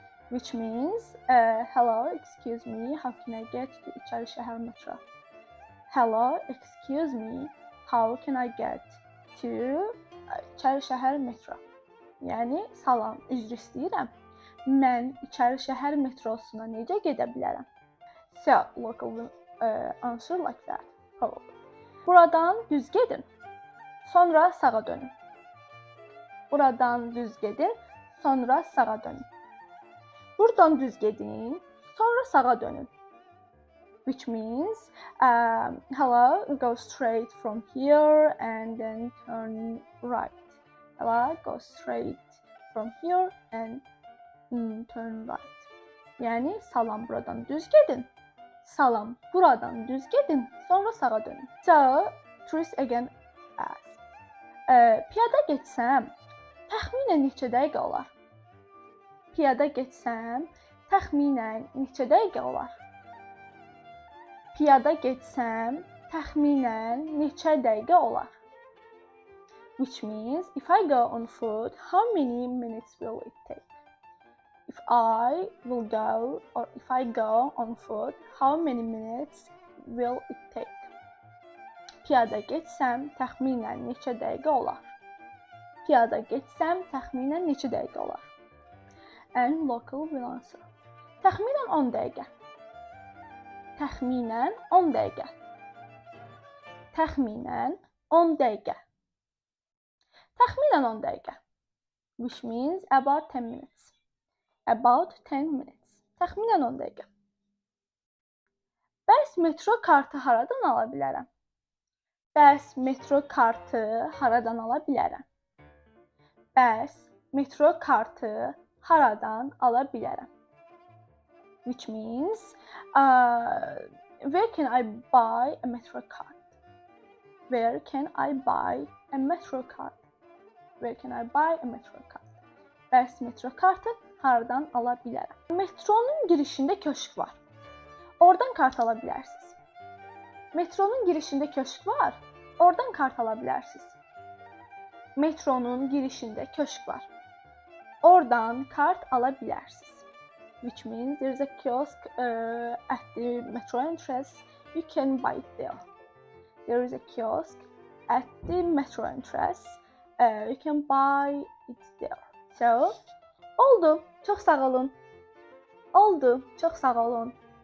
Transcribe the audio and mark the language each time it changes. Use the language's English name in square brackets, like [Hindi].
[English] Which means, hello, excuse me, how can I get to İçəri şəhər metro? Hello, excuse me, how can I get to İçəri şəhər metro? [Azerbaijani] Yəni, salam, üzr istəyirəm. Mən İçəri şəhər metrosuna necə gedə bilərəm? [English] So, local will answer like that, probably. [Azerbaijani] Buradan düz gedin, sonra sağa dönün. Buradan düz gedin, sonra sağa dönün. Buradan düz gedin, sonra sağa dönün. [English] Which means, hello, go straight from here and then turn right. Hello, go straight from here and turn right. [Azerbaijani] Yəni, salam, buradan düz gedin. Salam, buradan düz gedin, sonra sağa dönün. [English] So, tourist again asks, [Azerbaijani] piyada getsəm, təxminən neçə dəqiqə olar? Piyada getsəm, təxminən neçə dəqiqə olar? Piyada getsəm, təxminən neçə dəqiqə olar? [English] Which means, if I go on foot, how many minutes will it take? If I go on foot, how many minutes will it take? [Azerbaijani] Piyada getsəm, təxminən neçə dəqiqə olar? Piyada getsəm, təxminən neçə dəqiqə olar? [English] And local will answer. [Azerbaijani] Təxminən 10 dəqiqə. Təxminən 10 dəqiqə. Təxminən 10 dəqiqə. Təxminən 10 dəqiqə. [English] Which means about 10 minutes. About 10 minutes. [Azerbaijani] Təxminən 10 dəqiqə. Bəs metro kartı haradan ala bilərəm? Bəs metro kartı haradan ala bilərəm? Bəs metro kartı haradan ala bilərəm? [English] Which means, where can I buy a metro card? Where can I buy a metro card? Where can I buy a metro card? [Azerbaijani] Bəs metro kartı haradan ala bilərəm? Metronun girişində köşk var. Oradan kart ala bilərsiniz. Metronun girişində köşk var. Oradan kart ala bilərsiniz. Metronun girişində köşk var. Oradan kart ala bilərsiniz. [English] Which means there is a kiosk at the metro entrance. You can buy it there. There is a kiosk at the metro entrance. You can buy it there. So, [Azerbaijani] oldu. Çox sağ olun. Oldu. Çox sağ olun.